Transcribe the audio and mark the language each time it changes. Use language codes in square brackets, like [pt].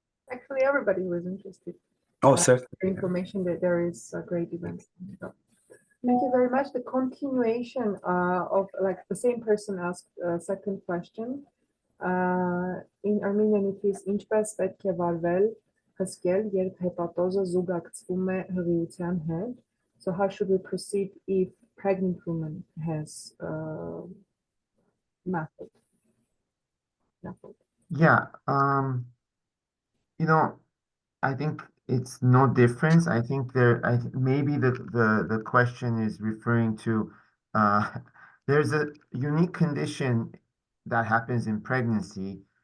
[en] Actually, everybody was interested. Oh, certainly. Information that there is a great event. Thank you very much. The continuation of, like, the same person asked a second question. In Armenian it is [hy] ինչպես պետք է վարվել հսկել, երբ հեպատոզը զուգակցվում է հղիության հետ. [en] So how should we proceed if pregnant woman has method? Yeah, you know, I think it's no difference. I think maybe the question is referring to there's a unique condition that happens in pregnancy.